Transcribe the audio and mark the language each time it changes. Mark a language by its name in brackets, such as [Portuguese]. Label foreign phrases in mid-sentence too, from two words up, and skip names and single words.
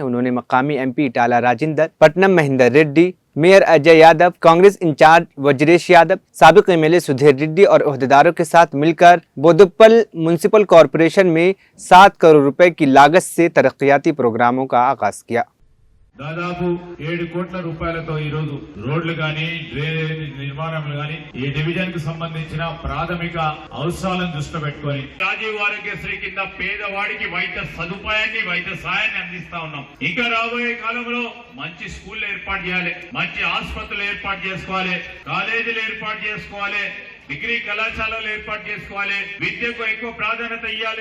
[Urdu] انہوں نے مقامی ایم پی اٹالہ راجندر پٹنم مہندر ریڈی، میئر اجے یادو، کانگریس انچارج وجریش یادو، سابق ایم ایل اے سدھیر ریڈی اور عہدیداروں کے ساتھ مل کر بودپل میونسپل کارپوریشن میں 7 کروڑ روپے کی لاگت سے ترقیاتی پروگراموں کا آغاز کیا۔ [Telugu] దాదాపు 7 కోట్ల రూపాయలతో ఈ రోజు రోడ్లు గాని, డ్రైనేజ్ నిర్మాణాలు గాని, ఈ డివిజన్ కు సంబంధించిన ప్రాథమిక అవసరాలను దృష్టిలో పెట్టుకొని రాజీవ్ ఆరోగ్యశ్రీ కింద పేదవాడికి వైద్య సదుపాయాన్ని, వైద్య సాయాన్ని అందిస్తా ఉన్నాం। ఇంకా రాబోయే కాలంలో మంచి స్కూల్ ఏర్పాటు చేయాలి, మంచి ఆసుపత్రులు ఏర్పాటు చేసుకోవాలి, కాలేజీలు ఏర్పాటు చేసుకోవాలి, డిగ్రీ కళాశాలలు ఏర్పాటు చేసుకోవాలి, విద్యకు ఎక్కువ ప్రాధాన్యత ఇవ్వాలి।